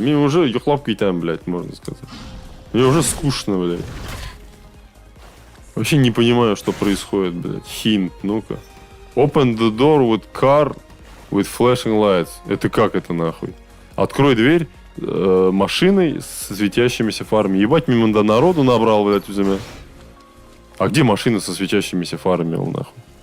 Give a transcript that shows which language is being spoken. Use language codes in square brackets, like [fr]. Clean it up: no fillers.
[ru] Мне уже [tt] юхлап кетем, [ru] блядь, можно сказать. Мне уже скучно, блядь. Вообще не понимаю, что происходит, блядь. Хинт, ну-ка. [en] Open the door with car with flashing lights. [ru] Это как это нахуй? Открой дверь машиной с светящимися фарами. Ебать, мимо народу набрал, блядь, у земля. А где машина со светящимися фарами, нахуй?